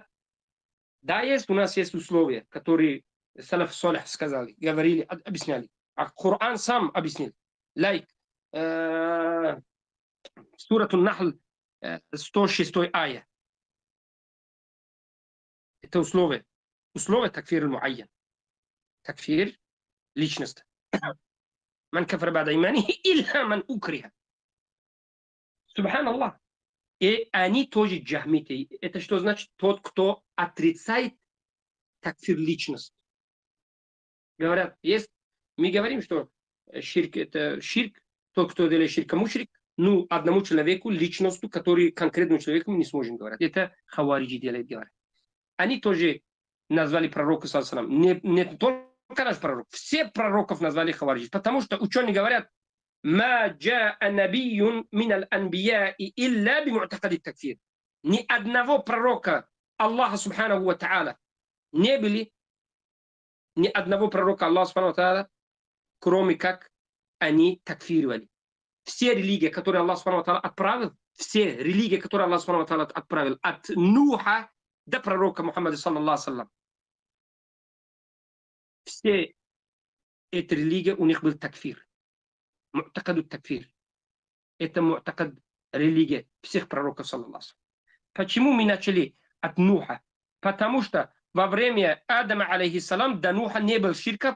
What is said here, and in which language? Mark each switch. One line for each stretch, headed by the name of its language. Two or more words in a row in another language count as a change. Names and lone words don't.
Russian: Да, у нас есть условия, которые
Arabic: السلف الصالح
Russian: сказали, говорили, объясняли. А Коран сам объяснил. Сурат Ан-Нахл, 106 ая. Это условие. Условие
Arabic: تكفير معين.
Russian: Такфир личности.
Arabic: من كفر بعد إيمانه إلا من أكره. سبحان الله.
Russian: И они тоже джахмиты. Это что значит? Тот, кто отрицает такфир личность. Говорят, мы говорим, что ширк это ширк, тот, кто делает ширка мушрик, одному человеку, личностью, который конкретному человеку мы не сможем говорить. Это хавариджи делает, говорят. Они тоже назвали пророка,
Arabic: صلى الله عليه وسلم,
Russian: не только наш пророк, все пророков назвали хавариджи, потому что ученые говорят,
Arabic: ما جاء نبي من الأنبياء إلا بمعتقد تكفير.
Russian: Ни одного пророка Аллаха
Arabic: سبحانه وتعالى
Russian: не были, ни одного пророка Аллаха
Arabic: سبحانه وتعالى,
Russian: кроме как они такфировали. Все религии, которые Аллах
Arabic: سبحانه وتعالى
Russian: отправил, все религии, которые Аллах
Arabic: سبحانه وتعالى
Russian: отправил, от Нуха до пророка Мухаммада
Arabic: صلى الله وسلم,
Russian: все эти религии, у них был такфир.
Arabic: معتقد تكفير.
Russian: Это му'такад религия всех пророков
Arabic: صلى الله وسلم.
Russian: Почему мы начали от Нуха? Потому что во время Адама алейхиссалам до Нуха не был ширка.